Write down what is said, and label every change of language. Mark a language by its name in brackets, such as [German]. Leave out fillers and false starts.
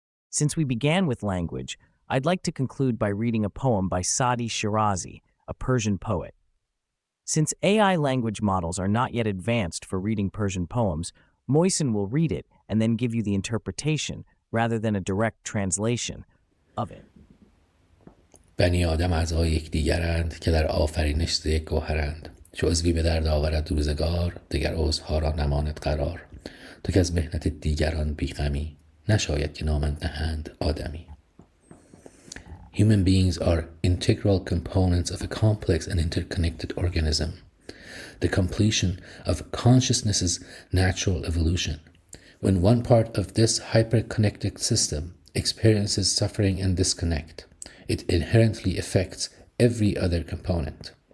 [English] Since we began with language, I'd like to conclude by reading a poem by Saadi Shirazi, a Persian poet. Since AI language models are not yet advanced for reading Persian poems, Moisen will read it and then give you the interpretation rather than a direct translation of it. [Persian] بنی آدم اعضای یکدیگرند که در آفرینش ز یک گوهرند. چو عضوی به درد آورد روزگار، دگر عضوها را نماند قرار. تو که از محنت دیگران بیغمی، نشاید که نامت نهند آدمی. [English] Human beings are integral components of a complex and interconnected organism, the completion of consciousness's natural evolution. When one part of this hyper-connected system experiences suffering and disconnect, it inherently affects every other component.